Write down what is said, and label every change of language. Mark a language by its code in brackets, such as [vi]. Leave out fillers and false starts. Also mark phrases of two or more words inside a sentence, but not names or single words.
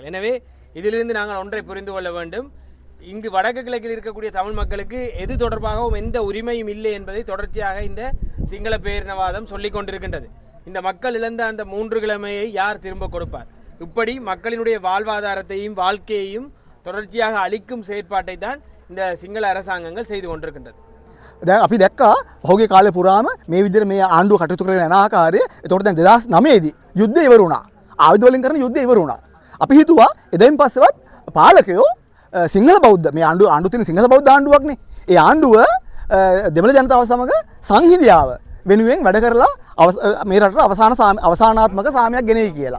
[ta] எனவே இதிலிருந்து நாங்கள் ஒன்றை புரிந்து கொள்ள வேண்டும். இங்கு வடக்கு கிழக்கில் இருக்கக்கூடிய தமிழ் மக்களுக்கு எது தொடர்பாகவும் எந்த உரிமையும் இல்லை என்பதை தொடர்ச்சியாக இந்த சிங்கள பேரினவாதம் சொல்லிக் கொண்டிருக்கின்றது. இந்த மக்கள் இழந்த அந்த 3 கிழமையை யார் திரும்ப கொடுப்பார்? இப்படி மக்களினுடைய வாழ்வாதாரத்தையும் வாழ்க்கையையும் தொடர்ச்சியாக அளிக்கும் செயற்பாட்டை தான் இந்த சிங்கள அரசாங்கங்கள் செய்து கொண்டிருக்கின்றது. [si] දැන් අපි දැක්කා පහුගිය කාලේ පුරාම මේ විදිහට මේ ආණ්ඩුව කටයුතු කරගෙන යන ආකාරය. එතකොට දැන් 2009 දී යුද්ධය ඉවර වුණා. ආයුධ වලින් කරන යුද්ධය ඉවර වුණා. අපි හිතුවා එදින් පස්සෙවත් පාලකයෝ සිංහල බෞද්ධ මේ ආණ්ඩුව තියෙන සිංහල බෞද්ධ ආණ්ඩුවක්නේ. ඒ ආණ්ඩුව දෙමළ ජනතාව සමග සංහිඳියාව වෙනුවෙන් වැඩ කරලා මේ රටට අවසානාත්මක සාමයක් ගෙනෙයි කියලා.